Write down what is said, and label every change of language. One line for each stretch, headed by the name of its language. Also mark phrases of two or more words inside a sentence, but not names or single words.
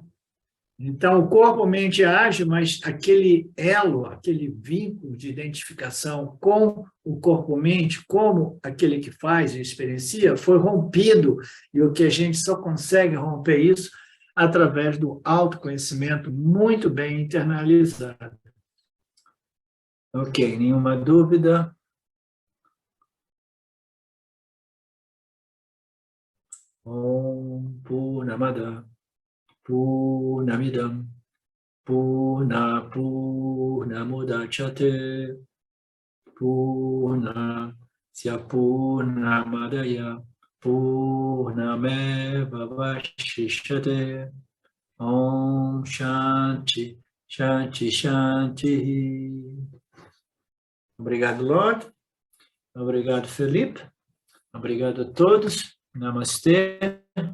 Portuguese: Então, o corpo-mente age, mas aquele elo, aquele vínculo de identificação com o corpo-mente, como aquele que faz e experiencia, foi rompido, e o que a gente só consegue romper isso através do autoconhecimento muito bem internalizado. Ok, nenhuma dúvida?
Sanskrit: ओम् पूर्णमद पूर्णमिदं पूर्णमुदच्यते पूर्णस्य पूर्णमादाय पूर्णमेव वशिष्यते. ओम् शान्ति, शान्ति, शान्ति.
Portuguese: Obrigado, Lorde. Obrigado, Felipe. Obrigado a todos. Namastê.